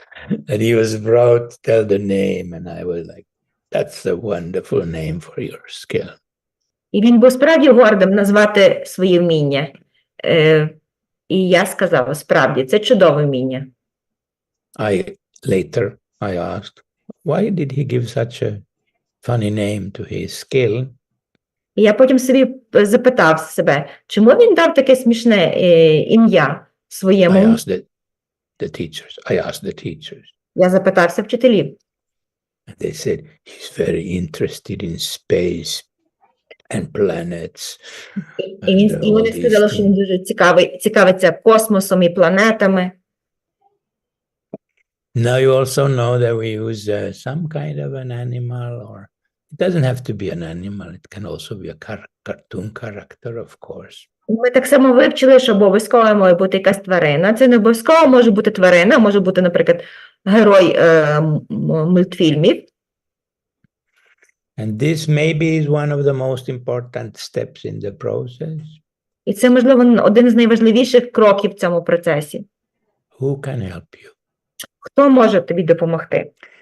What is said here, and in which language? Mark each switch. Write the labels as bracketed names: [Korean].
[English] And he was proud to tell the name, and I was like, that's a wonderful name for your skill. [Ukrainian] І він був справді гордим назвати свої вміння. І я сказав, справді, це чудове вміння. [English] Later I asked, why did he give such a funny name to his skill? [Ukrainian] І я потім собі запитав себе, чому він дав таке смішне ім'я своєму? [English] I asked the teachers. [Ukrainian] Я запитався вчителів. [English] And they said, he's very interested in space and planets. [Ukrainian] І вони сказали, що він дуже цікавиться космосом і планетами. [English] Now you also know that we use some kind of an animal, or it doesn't have to be an animal, it can also be a cartoon character, of course. [Ukrainian] Ми так само вивчили, що обов'язково має бути якась тварина. Це не обов'язково може бути тварина, може бути, наприклад, герой мультфільмів. [English] And this maybe is one of the most important steps in the process. [Ukrainian] І це, можливо, один з найважливіших кроків в цьому процесі. [English] Who can help you? [Ukrainian] Хто може тобі допомогти?